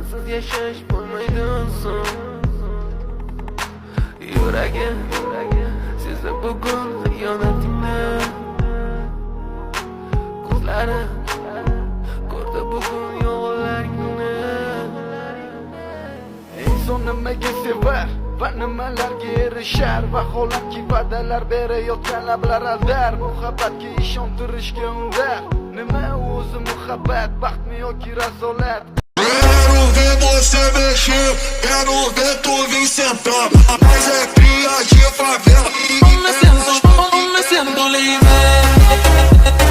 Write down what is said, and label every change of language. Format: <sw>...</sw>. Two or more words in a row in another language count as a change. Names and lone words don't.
<uz>yashash bo'lmaydi inson. Yuragim sezdi bugun xiyonatingni, ko'zlari ko'rdi bugun yolg'onlaringni. Inson nimaga sevar va nimalarga erishar? Vaholanki va'dalar berayotgan lablar aldar, muhabbatga ishontirishga undar. Nima o'zi muhabbat, baxtmi yoki razolat?</uz> <pt>Quero ver você mexer, quero ver tu vir sentar. Mas é cria de favela.</pt> <es>Me siento libre.</es>